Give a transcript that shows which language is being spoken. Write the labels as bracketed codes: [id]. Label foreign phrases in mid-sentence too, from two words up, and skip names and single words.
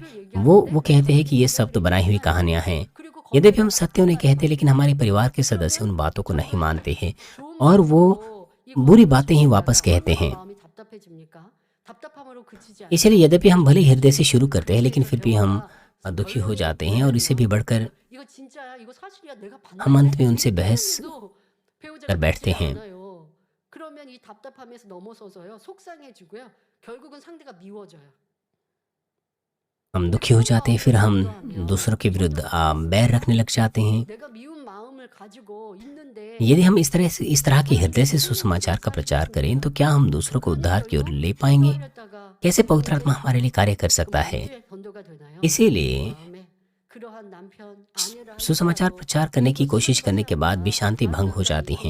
[hi] वो कहते हैं कि ये सब तो बनाई हुई कहानियां हैं। यद्यपि हम सत्य उन्हें कहते हैं, लेकिन हमारे परिवार के सदस्य उन बातों को नहीं मानते हैं और वो बुरी बातें ही वापस कहते हैं। इसलिए यद्यपि हम भले हृदय से शुरू करते हैं, लेकिन फिर भी हम दुखी हो जाते हैं और इससे भी बढ़कर हम अंत में उनसे बहस कर बैठते हैं। [ko] 그러면 이 답답함에서 넘어서서요 속상해지고요 결국은 상대가 미워져요. [hi] हम दुखी हो जाते हैं, फिर हम दूसरों के विरुद्ध बैर रखने लग जाते हैं। [ko] 내가 미운 마음을 가지고 있는데 [hi] यदि हम इस तरह के हृदय से सुसमाचार का प्रचार करें, तो क्या हम दूसरों को उद्धार की ओर ले पाएंगे? कैसे पवित्र आत्मा हमारे लिए कार्य कर सकता है? इसीलिए सुसमाचार प्रचार करने की कोशिश करने के बाद भी शांति भंग हो जाती है।